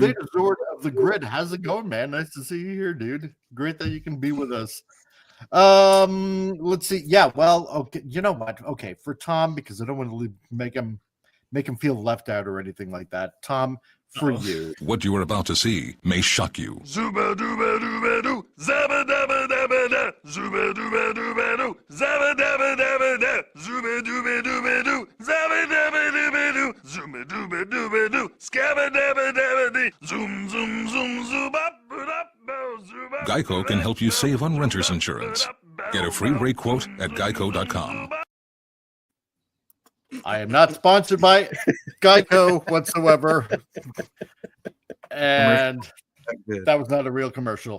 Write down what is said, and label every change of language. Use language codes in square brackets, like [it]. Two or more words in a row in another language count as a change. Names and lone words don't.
[en] Theta Zord of the Grid. How's it going, man? Nice to see you here, dude. Great that you can be with us. Let's see. Yeah, well, okay. You know what? Okay, for Tom, because I don't want to make him feel left out or anything like that. Tom, for you. What you are about to see may shock you. Zuba dooba dooba doo, zabba dabba dabba da, zuba dooba dooba doo, zabba dabba dabba da, zuba dooba dooba doo, zabba dabba dooba doo, zuba dooba dooba doo, scabba dabba dabba dee, zoom zoom zoom zoom up, zuba. Geico can help you save on renter's insurance. Get a free rate quote at geico.com. I am not sponsored by Geico whatsoever. And that was not a real commercial.